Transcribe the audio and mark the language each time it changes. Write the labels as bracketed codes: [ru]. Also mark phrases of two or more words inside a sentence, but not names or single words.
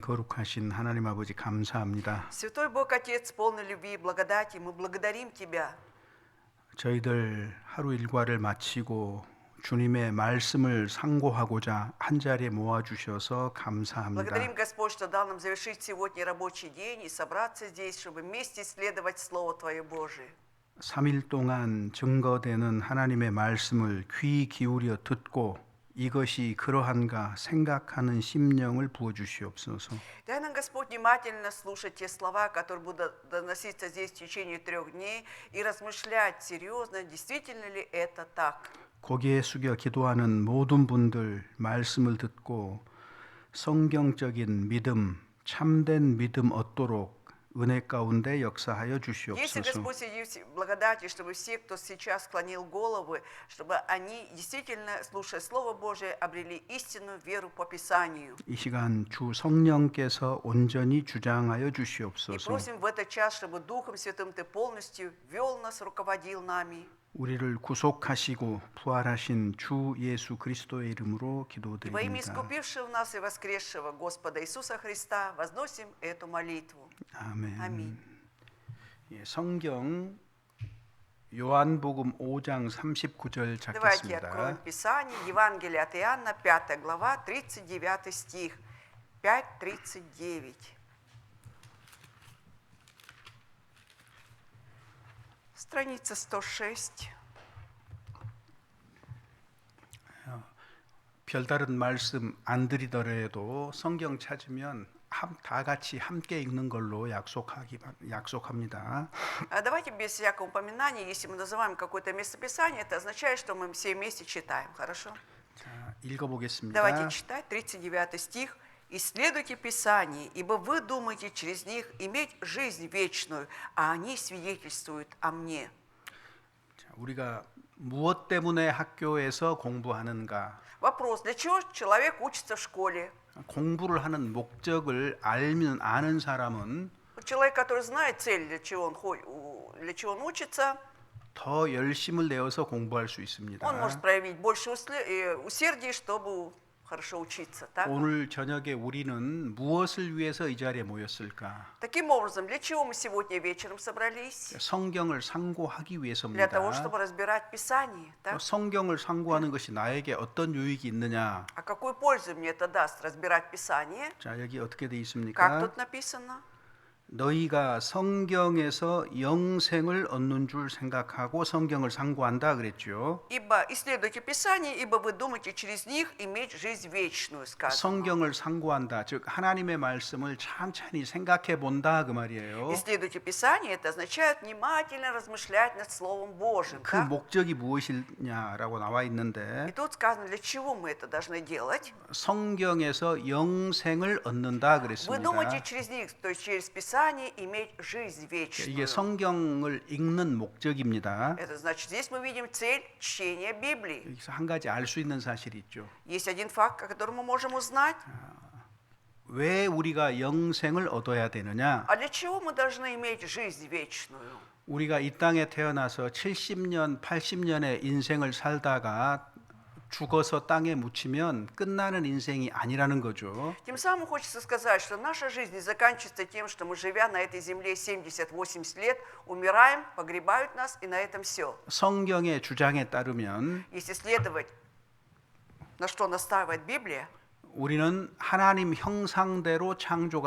[ko] 거룩하신 하나님 아버지 감사합니다. [ru] Святой Бог Отец, полный любви и благодати, мы благодарим Тебя. [ko] 저희들 하루 일과를 마치고 주님의 말씀을 상고하고자 한 자리에 모아 주셔서 감사합니다. [ru] Благодарим, Господь, что дал нам завершить сегодня рабочий день и собраться здесь, чтобы вместе исследовать Слово Твое Божие. [ko] 3일 동안 증거되는 하나님의 말씀을 귀 기울여 듣고 이것이 그러한가 생각하는 심령을 부어 주시옵소서. [ru] Дай нам, Господь, внимательно слушать те слова, которые будут доноситься здесь в течение 3 дней, и размышлять серьезно, действительно ли это так. [ko] 고개 숙여 기도하는 모든 분들 말씀을 듣고 성경적인 믿음, 참된 믿음 얻도록 은혜 가운데 역사하여 [ru] Если, [ko] 주시옵소서. [ru] Господь, сиди в благодати, чтобы все, кто сейчас склонил головы, чтобы они действительно, слушая Слово Божие, обрели истинную веру по Писанию. [ko] 이 시간 주 성령께서 온전히 주장하여 [ru] И [ko] 주시옵소서. [ru] просим в этот час, чтобы Духом Святым Ты полностью вел нас, руководил нами. [ko] 우리를 구속하시고 부활하신 주 예수 그리스도의 이름으로 [ru] И во имя [ko] 기도드립니다. [ru] искупившего нас и воскресшего Господа Иисуса Христа возносим эту молитву. [ko] 아멘. 아멘. 예, 성경 요한복음 5장 39절 [ru] Давайте откроем [ko] 찾겠습니다. [ru] Писание, Евангелие от Иоанна, 5 глава, 39 стих, 5:39. Страница 106. [ko] 별다른 말씀 안 드리더라도 성경 찾으면 다 같이 함께 읽는 걸로 약속합니다. [ru] Давайте без всякого упоминания, если мы называем какое-то местописание, это означает, что мы все вместе читаем, хорошо? [ko] 자, 읽어보겠습니다. [ru] Давайте читать 39 стих. «Исследуйте Писание, ибо вы думаете через них иметь жизнь вечную, а они свидетельствуют о мне». [ko] 자, 우리가 무엇 때문에 학교에서 공부하는가? [ru] Вопрос, для чего человек учится в школе? [ko] 공부를 하는 목적을 아는 사람은 [ru] Человек, который знает цель, для чего он учится, [ko] 더 열심을 내어서 공부할 수 있습니다. [ru] он может проявить больше усердия, чтобы хорошо учиться. Так? [ko] 오늘 저녁에 우리는 무엇을 위해서 이 자리에 모였을까? [ru] Таким образом, для чего мы сегодня вечером собрались? [ko] 성경을 상고하기 [ru] Для [ko] 위해서입니다. [ru] того, чтобы разбирать Писание. Так? [ko] 성경을 상고하는 것이 나에게 어떤 유익이 있느냐? [ru] А какую пользу мне это даст разбирать Писание? [ko] 자, 여기 어떻게 돼 [ru] Как [ko] 있습니까? [ru] тут написано? [ko] 너희가 성경에서 영생을 얻는 줄 생각하고 성경을 상고한다 그랬죠. [ru] Ибо исследуйте Писание, ибо вы думаете через них иметь жизнь вечную, сказано. [ko] 성경을 상고한다. 즉 하나님의 말씀을 찬찬히 생각해 본다 그 말이에요. [ru] Исследуйте Писание, это означает внимательно размышлять над Словом Божьим. [ko] 그 [ru] так? [ko] 목적이 무엇이냐라고 나와 [ru] И [ko] 있는데 [ru] тут сказано, для чего мы это должны делать. [ko] 성경에서 영생을 얻는다 [ru] Вы [ko] 그랬습니다. [ru] думаете через них, то есть через Писание, иметь жизнь вечную. [ko] 이게 성경을 읽는 목적입니다. [ru] Это значит, здесь мы видим цель чтения Библии. [ko] 여기서 한 가지 알 수 있는 사실이 있죠. [ru] Есть один факт, который мы можем узнать. [ko] 왜 우리가 영생을 얻어야 되느냐? [ru] А для чего мы должны иметь жизнь вечную? [ko] 우리가 이 땅에 태어나서 70년, 80년의 인생을 살다가 죽어서 땅에 묻히면 끝나는 인생이 아니라는 거죠. [ru] Тем самым хочется сказать, что наша жизнь не заканчивается тем, что мы, живя на этой земле 70-80 лет, умираем, погребают нас, и на этом все. [ko] 성경의 주장에 따르면 [ru] Если следовать, на что настаивает Библия, [ko] 우리는 하나님 형상대로 창조가